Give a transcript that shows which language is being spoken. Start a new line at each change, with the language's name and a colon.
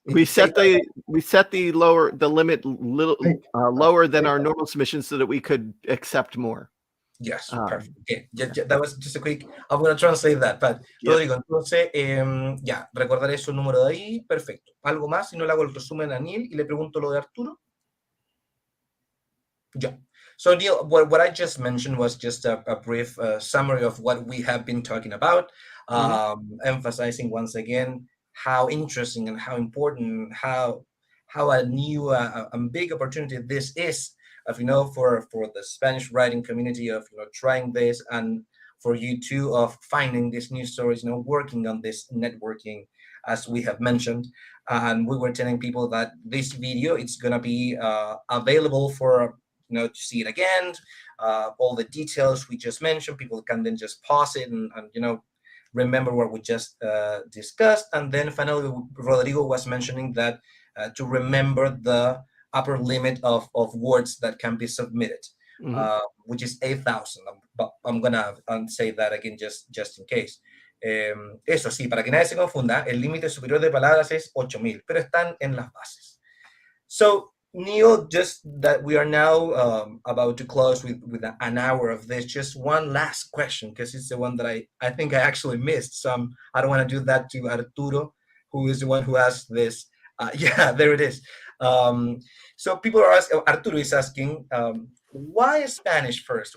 English: We set the limit lower than our normal submission so that we could accept more. Yes, perfect. Okay. That was just a quick. I'm going to translate that. But
Spanish: Rodrigo, entonces, ya, recordaré eso, el número de ahí. Perfecto. ¿Algo más? Si no, le hago el resumen a Neil y le pregunto lo de Arturo. Ya.
English: So, Neil, what I just mentioned was just a brief summary of what we have been talking about, emphasizing once again how interesting and how important, how a new and big opportunity this is, for the Spanish writing community of trying this, and for you too of finding these news stories, working on this networking, as we have mentioned. And we were telling people that this video, it's going to be available for, to see it again. All the details we just mentioned, people can then just pause it and remember what we just discussed. And then finally, Rodrigo was mentioning that to remember the upper limit of words that can be submitted, which is 8,000. But I'm gonna say that again just in case.
Spanish: Eso sí, para que nadie se confunda, el límite superior de palabras es 8,000, pero están en las bases.
English: So, Neil, just that we are now about to close with an hour of this, just one last question, because it's the one that I think I actually missed. So I don't want to do that to Arturo, who is the one who asked this. Yeah, there it is. So people are asking, Arturo is asking, why Spanish first?